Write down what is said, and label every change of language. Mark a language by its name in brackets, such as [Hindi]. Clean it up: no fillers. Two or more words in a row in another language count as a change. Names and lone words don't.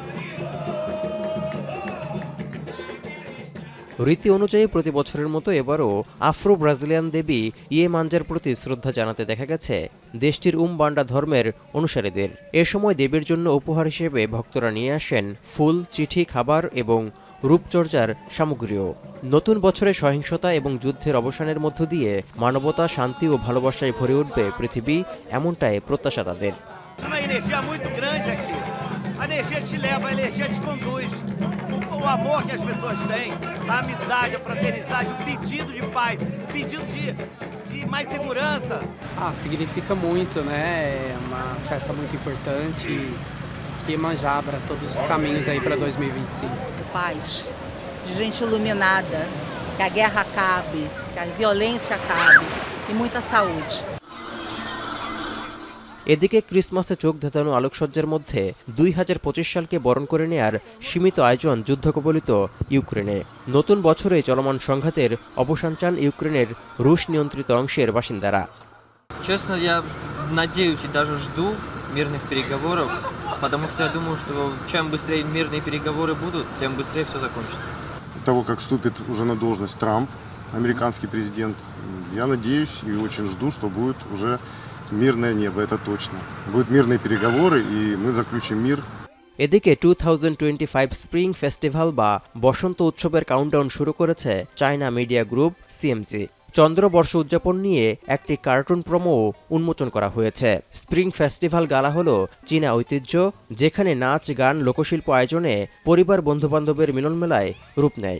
[Bangla] রীতি অনুযায়ী প্রতি বছরের মতো এবারও আফ্রো ব্রাজিলিয়ান দেবী ইয়েমাঞ্জার প্রতি শ্রদ্ধা জানাতে দেখা গেছে দেশটির উমবান্ডা ধর্মের অনুসারীদের। এ সময় দেবীর জন্য উপহার হিসেবে ভক্তরা নিয়ে আসেন ফুল, চিঠি, খাবার এবং রূপচর্চার সামগ্রীও। নতুন বছরে সহিংসতা এবং যুদ্ধের অবসানের মধ্য দিয়ে মানবতা, শান্তি ও ভালোবাসায় ভরে উঠবে পৃথিবী, এমনটাই প্রত্যাশা তাদের। [Portuguese] O amor que as pessoas têm, a amizade, a fraternidade, o pedido de paz, o pedido de mais segurança. Significa muito, né? É uma festa muito importante que Iemanjá abra todos os caminhos aí para 2025. Paz, de gente iluminada, que a guerra acabe, que a violência acabe e muita saúde. [Bangla] এদিকে ক্রিসমাসে চোখ ধাঁধানো আলোকসজ্জার মধ্যে 2025 সালকে বরণ করে নেয়ার সীমিত আয়োজন যুদ্ধকবলিত ইউক্রেনে। নতুন বছরে চলমান সংঘাতের অবসান চান ইউক্রেনের রুশ নিয়ন্ত্রিত অংশের বাসিন্দারা। [Russian] Честно, я надеюсь и даже жду мирных переговоров, потому что я думаю, что чем быстрее мирные переговоры будут, тем быстрее все закончится. До того, как вступит уже на должность Трамп, американский президент, я надеюсь и очень жду, что будет уже мирное небо, это точно. Будут мирные переговоры, и мы заключим мир. [Bangla] এদিকে 2025 [English] spring festival [Bangla] বা বসন্ত উৎসবের কাউন্টডাউন শুরু করেছে চায়না মিডিয়া গ্রুপ সিএমজি। চন্দ্রবর্ষ উদযাপন নিয়ে একটি কার্টুন প্রোমো উন্মোচন করা হয়েছে। [English] spring festival gala [Bangla] হলো চীনা ঐতিহ্য, যেখানে নাচ, গান, লোকশিল্প আয়োজনে পরিবার, বন্ধুবান্ধবের মিলনমেলায় রূপ নেয়।